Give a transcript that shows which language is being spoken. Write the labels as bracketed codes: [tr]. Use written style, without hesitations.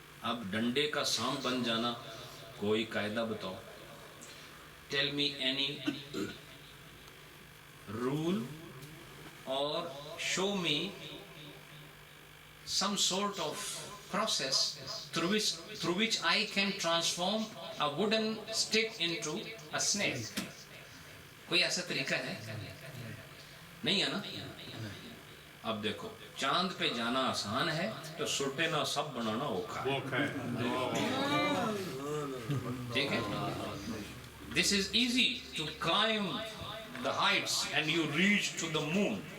[ur] اب ڈنڈے کا سانپ بن جانا کوئی قاعدہ بتاؤ. Tell me any role [en] or show me some sort of process through which I can transform a wooden stick into a snake. [ur] کوئی ایسا طریقہ ہے؟ نہیں ہے نا. اب دیکھو چاند پہ جانا آسان ہے تو [pa] سوٹے نہ سب بنانا اوکھا ہے. [ur] ٹھیک ہے. [en] This is easy to climb the heights and you reach to the moon.